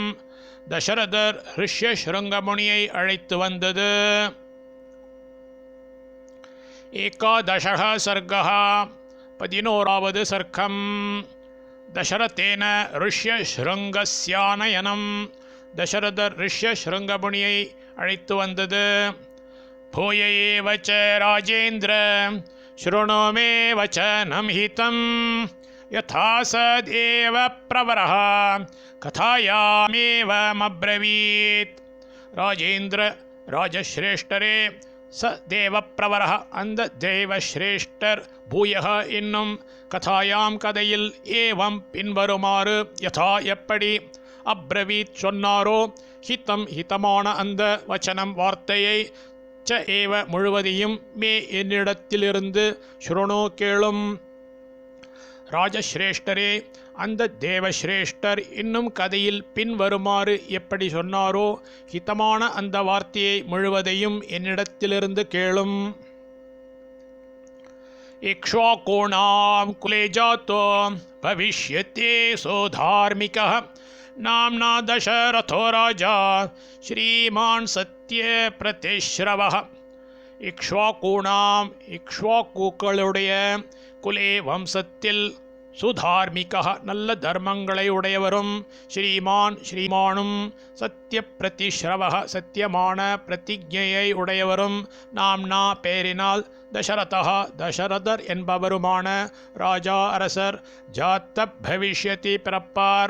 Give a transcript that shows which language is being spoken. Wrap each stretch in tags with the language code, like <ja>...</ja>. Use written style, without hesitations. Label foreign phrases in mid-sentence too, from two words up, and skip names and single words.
<ta>தசரதர் ரிஷ்யஸ்ருங்கமுனியை அழைத்து வந்தது.</ta> <sa>एकादशः सर्गः</sa> <ta>11வது சர்க்கம்.</ta> <sa>दशरथेन ऋष्यशृङ्गस्यानयनम्.</sa> <ta>தசரதர் ரிஷ்யஸ்ருங்கமுனியை அழைத்து வந்தது.</ta> <sa>भूय एव च राजेन्द्र शृणु मे वचनं हितं यथा सदेव प्रवरः कथायामेवमब्रवीत्.</sa> <ta>राजेन्द्र राजश्रेष्ठरे</ta> <sa>स देवप्रवरः</sa> <ta>அந்த தேவஸ்ரேஷ்டர் பூயः என்னும் கதாயாம் கதையில் ஏவம் பின்வருமாறு யதா எப்படி அப்ரவீத் சொன்னாரோ ஹிதம் ஹிதமான அந்த வச்சனம் வார்த்தையை</ta> <sa>च एव</sa> <ta>முழுவதையும் மே என்னிடத்திலிருந்து ஸ்ருணோ கேளும். ராஜஸ்ரேஷ்டரே அந்த தேவஸ்ரேஷ்டர் இன்னும் கதையில் பின்வருமாறு எப்படி சொன்னாரோ ஹிதமான அந்த வார்த்தையை முழுவதையும் என்னிடத்திலிருந்து கேளும்.</ta> <sa>इक्ष्वाकूणां कुले जातो भविष्यति सुधार्मिकः नाम्ना दशरथो राजा श्रीमान सत्य प्रतिश्रवः.</sa> <ta>இக்ஷ்வாகூணாம் இக்ஷ்வாக்கூக்களுடைய குலே வம்சத்தில் சுதார்மிகः நல்ல தர்மங்களை உடையவரும் ஸ்ரீமானும்</ta> <sa>सत्य प्रतिश्रवः</sa> <ta>சத்தியமான பிரதிஜையை உடையவரும் நாம்னா பேரினால் தசரதः தசரதர் என்பவருமான ராஜா அரசர்</ta> <sa>जातो भविष्यति</sa> <ta>பிறப்பார்.</ta>